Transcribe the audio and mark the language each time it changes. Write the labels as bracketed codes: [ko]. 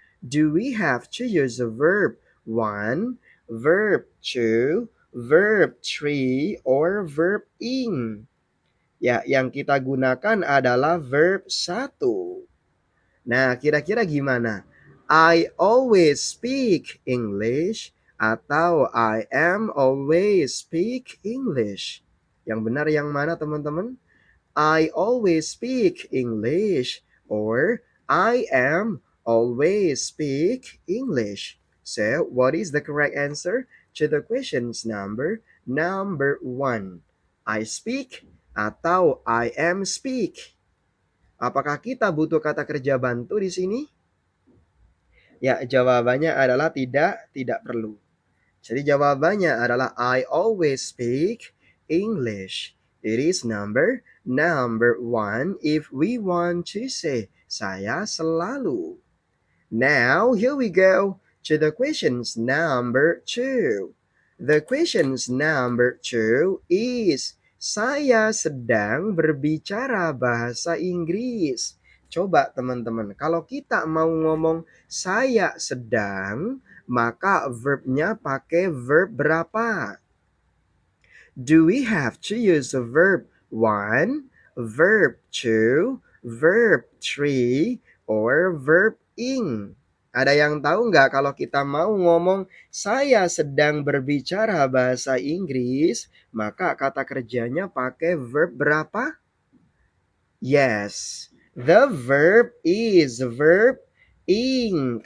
[en] Do we have to use a verb 1, verb 2, verb 3, or verb ing? [id] Ya, yang kita gunakan adalah verb 1. Nah, kira-kira gimana? [en] I always speak English atau I am always speak English? [id] Yang benar yang mana, teman-teman? [en] I always speak English or I am always speak English. So, what is the correct answer to the questions number 1? I speak atau I am speak? [id] Apakah kita butuh kata kerja bantu di sini? Ya, jawabannya adalah tidak perlu. Jadi jawabannya adalah [en] I always speak English. It is number 1 if we want to say [id] saya selalu. [en] Now, here we go to the questions number 2. The questions number 2 is [id] saya sedang berbicara bahasa Inggris. Coba teman-teman, kalau kita mau ngomong saya sedang, maka verbnya pakai verb berapa? [en] Do we have to use a verb 1, verb 2, verb 3, or verb ing? [id] Ada yang tahu nggak kalau kita mau ngomong saya sedang berbicara bahasa Inggris, maka kata kerjanya pakai verb berapa? [en] Yes, the verb is verb ing.